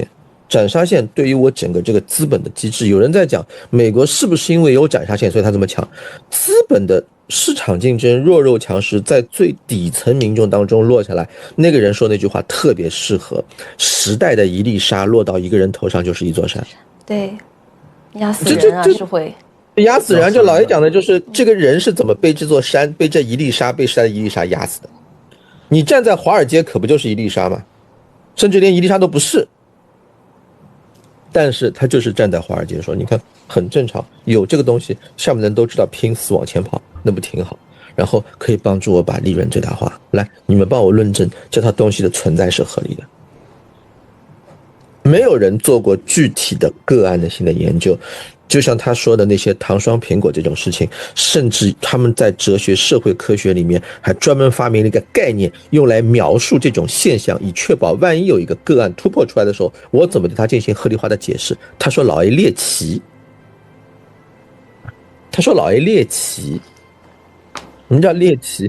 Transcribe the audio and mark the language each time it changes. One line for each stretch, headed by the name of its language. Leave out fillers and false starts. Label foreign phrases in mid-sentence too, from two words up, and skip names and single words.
Chinese: 斬殺線對於我整個這個資本的機制，有人在講美國是不是因為有斬殺線所以他這麼強？資本的市場競爭、弱肉強食在最底層民众當中落下來，那個人說那句話特別適合。時代的一粒沙落到一個人頭上就是一座山。對，壓死人啊，是會壓死人。就老爺講的就是這個人是怎麼被這座山、被這一粒沙、被山的一粒沙壓死的。你站在華爾街可不就是一粒沙嗎？甚至連一粒沙都不是。但是他就是站在華爾街說，你看很正常，有這個東西，下面的人都知道拼死往前跑，那不挺好？然後可以幫助我把利潤最大化。來，你們幫我論證這套東西的存在是合理的。沒有人做過具體的個案的性的研究，就像他說的那些糖霜蘋果這種事情，甚至他們在哲學社會科學裡面還專門發明了一個概念，用來描述這種現象，以確保萬一有一個個案突破出來的時候，我怎麼对它進行合理化的解釋。他說老 A 獵奇，他說老 A 獵奇，什麼叫獵奇？